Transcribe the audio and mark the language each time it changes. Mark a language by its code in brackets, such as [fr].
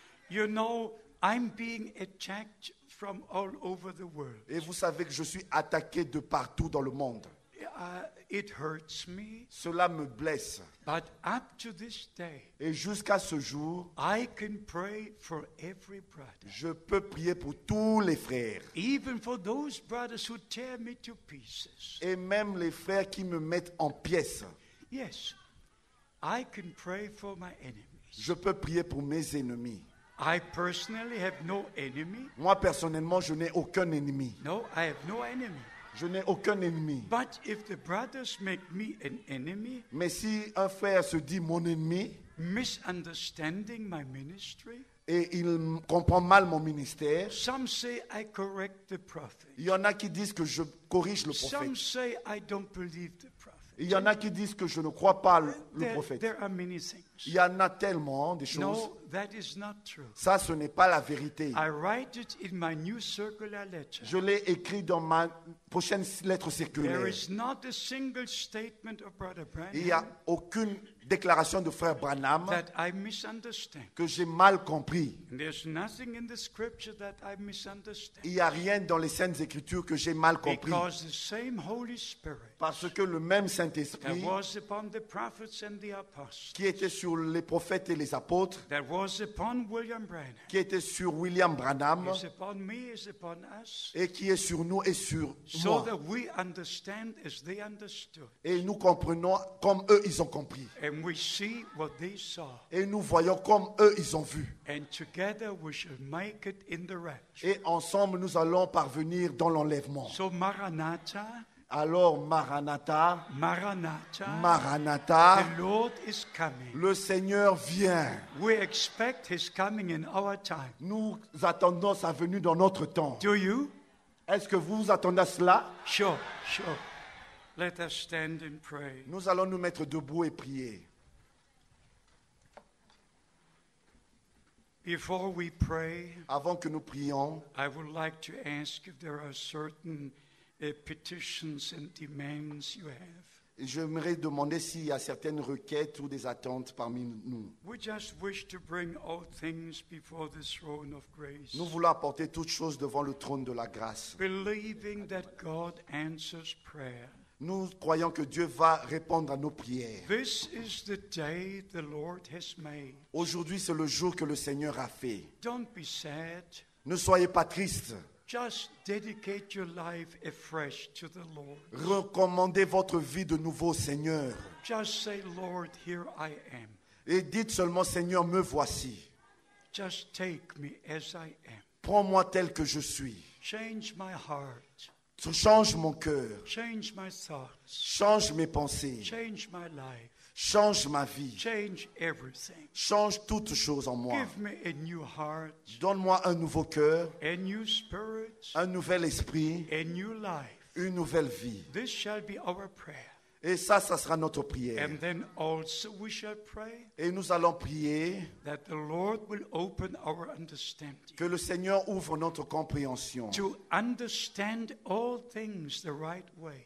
[en] You know, I'm being attacked from all over the world. [fr] Et vous savez que je suis attaqué de partout dans le monde. [en] It hurts me, [fr] Cela me blesse. [en] but up to this day, [fr] Et jusqu'à ce jour, [en] I can pray for every brother, [fr] je peux prier pour tous les frères. [en] even for those brothers who tear me to pieces. [fr] Et même les frères qui me mettent en pièces. [en] Yes, I can pray for my enemies. [fr] Je peux prier pour mes ennemis. [en] I personally have no enemy. [fr] Moi, personnellement, je n'ai aucun ennemi. [en] No, I have no enemy. [fr] Je n'ai aucun ennemi. [en] But if the brothers make me an enemy, [fr] Mais si un frère se dit mon ennemi [en] misunderstanding my ministry, [fr] et il comprend mal mon ministère, [en] some say I correct the prophet. [fr] il y en a qui disent que je corrige le [en] Some [fr] prophète. [en] say I don't believe the prophet. [fr] Il y en a qui disent que je ne crois pas le prophète. [en] There are many things. [fr] Il y en a tellement des choses. [en] No, that is not true. [fr] Ça, ce n'est pas la vérité. [en] I write it in my new circular letter. [fr] Je l'ai écrit dans ma prochaine lettre [en] There [fr] circulaire. [en] is not a single statement of Brother [fr] Il n'y a [en] Branham [fr] aucune déclaration de frère Branham [en] that I misunderstand. [fr] que j'ai mal compris. [en] And there's nothing in the scripture that I misunderstand. [fr] Il n'y a rien dans les Saintes Écritures que j'ai mal compris. [en] Because the same Holy Spirit [fr] Parce que le même [en] that [fr] Saint-Esprit [en] was upon the prophets and the apostles, [fr] qui était sur les prophètes et les apôtres, [en] that was upon William Branham, [fr] qui était sur William Branham [en] is upon me, is upon us, [fr] et qui est sur nous et sur [en] so [fr] moi. [en] that we understand as they understood. [fr] Et nous comprenons comme eux, ils ont compris. [en] And we see what they saw. [fr] Et nous voyons comme eux, ils ont vu. [en] And together we shall make it in the rapture. [fr] Et ensemble, nous allons parvenir dans l'enlèvement. [en] So Maranatha, [fr] Alors, Maranatha, [en] Maranatha, [fr] Maranatha, [en] the Lord is coming. [fr] le Seigneur vient. [en] We expect His coming in our time. [fr] Nous attendons sa venue dans notre temps. [en] Do you? [fr] Est-ce que vous attendez à cela? [en] Sure. Let us stand and pray. [fr] Nous allons nous mettre debout et prier. [en] Before we pray, [fr] Avant que nous prions, [en] I would like to ask if there are certain petitions and demands you have. [fr] j'aimerais demander s'il y a certaines requêtes ou des attentes parmi nous. [en] We just wish to bring all things before the throne of grace, [fr] Nous voulons apporter toutes choses devant le trône de la grâce, [en] believing that God answers prayer. [fr] Nous croyons que Dieu va répondre à nos prières. [en] This is the day the Lord has made. [fr] Aujourd'hui, c'est le jour que le Seigneur a fait. [en] Don't be sad. [fr] Ne soyez pas tristes. [en] Just dedicate your life afresh to the Lord. [fr] Recommandez votre vie de nouveau au Seigneur. [en] Just say, Lord, here I am. [fr] Et dites seulement, Seigneur, me voici. [en] Just take me as I am. [fr] Prends-moi tel que je suis. [en] Change my heart. [fr] Change mon cœur. [en] Change my thoughts. [fr] Change mes pensées. [en] Change my life. [fr] Change ma vie. [en] Change everything. [fr] Change toutes choses en moi. [en] Give me a new heart, [fr] Donne-moi un nouveau cœur, [en] a new spirit, [fr] un nouvel esprit, [en] a new life. [fr] une nouvelle vie. [en] This shall be our prayer. [fr] Et ça sera notre prière. [en] And then also we shall pray [fr] Et nous allons prier [en] that the Lord will open our understanding [fr] que le Seigneur ouvre notre compréhension [en] to understand all things the right way